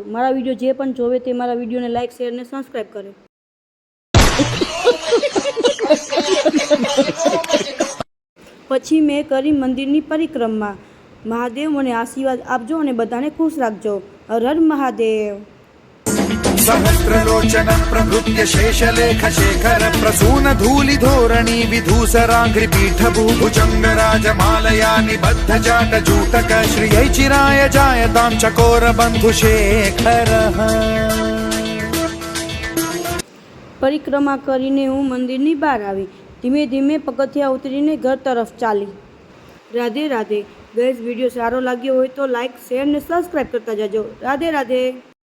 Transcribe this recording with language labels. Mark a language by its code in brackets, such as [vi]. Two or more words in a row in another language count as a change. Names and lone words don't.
[gu] મારા વિડીયો જે પણ જોવે તે મારા વિડીયોને લાઇક, શેર અને સબસ્ક્રાઈબ કરે. પછી મેં કરી મંદિરની પરિક્રમા. મહાદેવ મને આશીર્વાદ આપજો અને બધાને ખુશ રાખજો. હર હર મહાદેવ. [sa] सहस्रलोचन प्रभृत्य शेषलेख शेखर प्रसून धूलि धोरणी विधूसरांघ्रि पीठ भूभुजंग राजमालया निबद्ध जाट जूटक श्रियै चिराय जायतां चकोर बंधु शेखर. [gu] પરિક્રમા કરીને હું મંદિરની બહાર આવી. ધીમે ધીમે પગથિયાં ઉતરીને ઘર તરફ ચાલી. રાધે રાધે. ગાઈઝ, વિડીયો સારો લાગ્યો હોય તો લાઇક, શેર અને સબસ્ક્રાઈબ કરતા જજો. રાધે રાધે.